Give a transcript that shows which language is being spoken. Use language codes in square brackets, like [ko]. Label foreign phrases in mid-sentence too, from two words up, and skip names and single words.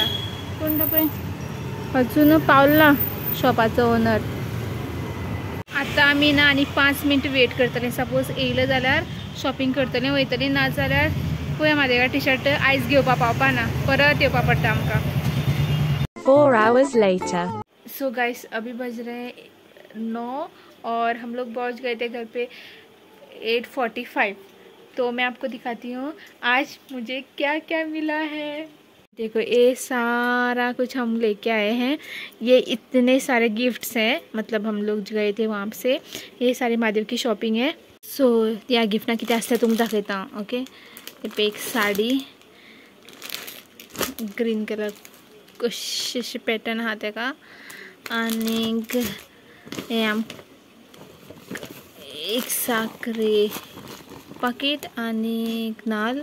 [kok] पूण पळय अजून पावला शॉपाचो ओनर. आतां आमी ना आनी 5 मिनट वेट करतले. सपोज येयलें जाल्यार शॉपिंग करतलें वयतलीं, ना जाल्यार पळय म्हादेवा टी शर्ट आयज घेवपाक पावपा ना, परत येवपा पडटा आमकां. [en] 4 hours later. so guys [hi] अभी बज रहे 9 और हम लोग पहुंच गए थे घर पे 8:45. तो मैं आपको दिखाती हूँ आज मुझे क्या क्या मिला है. देखो ये सारा कुछ हम लेके आए हैं. ये इतने सारे गिफ्ट्स हैं, मतलब हम लोग गए थे वहाँ से. ये सारी महादेव की शॉपिंग है. [kok] सो या गिफ्ट ना किती आसता तुमकां दाखयता. ओके पे एक साडी [en] green colour [kok] कशी पॅटर्न आहा तेका, आनीक हे एक साखरे पाकीट आनीक नाल.